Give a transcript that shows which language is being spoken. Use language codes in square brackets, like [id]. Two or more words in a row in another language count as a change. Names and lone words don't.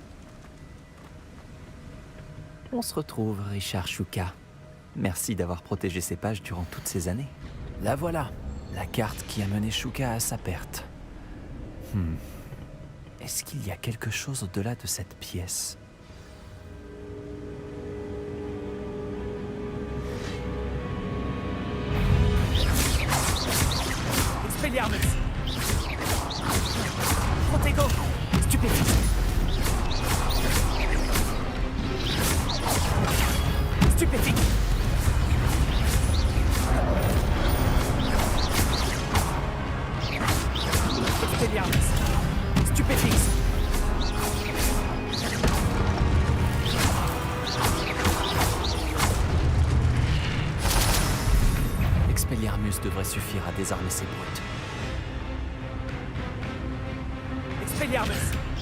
[fr] On se retrouve, Richard Shuka. Merci d'avoir protégé ces pages durant toutes ces années. La voilà, la carte qui a mené Shuka à sa perte. Est-ce qu'il y a quelque chose au-delà de cette pièce? Expelliarmus! Protego! Stupéfixe! Stupéfixe! Expelliarmus! Stupéfixe! Expelliarmus devrait suffire à désarmer ces brutes. Expelliarmus!